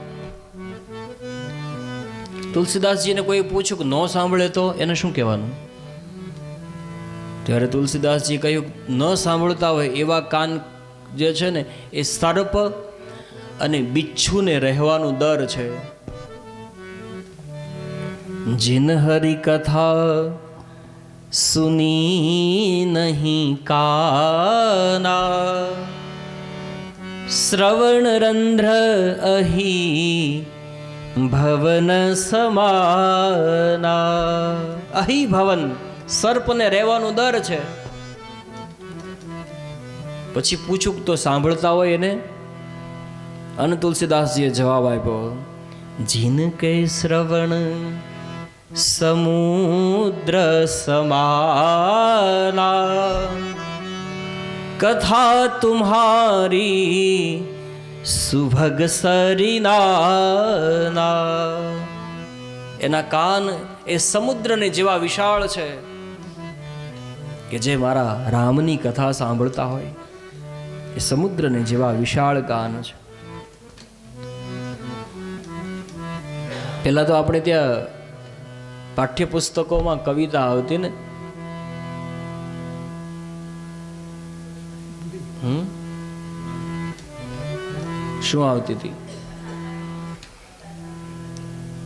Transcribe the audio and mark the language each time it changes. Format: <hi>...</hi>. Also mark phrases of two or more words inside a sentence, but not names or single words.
<gu>તુલસીદાસજીને કોઈ પૂછ્યું કે ન સાંભળે તો એને શું કહેવાનું? ત્યારે તુલસીદાસજી કહ્યું, ન સાંભળતા હોય એવા કાન જે છે ને એ સર્પ અને બિચ્છુને રહેવાનું દર છે.</gu> <awa>जिन हरि कथा सुनी नहीं काना, श्रवण रंध्र अही भवन समाना. अही भवन,</awa> <gu>સર્પને રહેવાનું દર છે. પછી પૂછું તો સાંભળતા હોય એને? અને તુલસીદાસજીએ જવાબ આપ્યો,</gu> <awa>जिनके श्रवण समुद्र समाना, कथा तुम्हारी सुभग सरिनाना.</awa> <gu>એના કાન એ સમુદ્રને જેવા વિશાળ છે કે જે મારા રામની કથા સાંભળતા હોય એ સમુદ્રને જેવા વિશાળ કાન છે. પહેલાં તો આપણે ત્યાં પાઠ્યપુસ્તકોમાં કવિતા આવતી ને, શું આવતી હતી?</gu>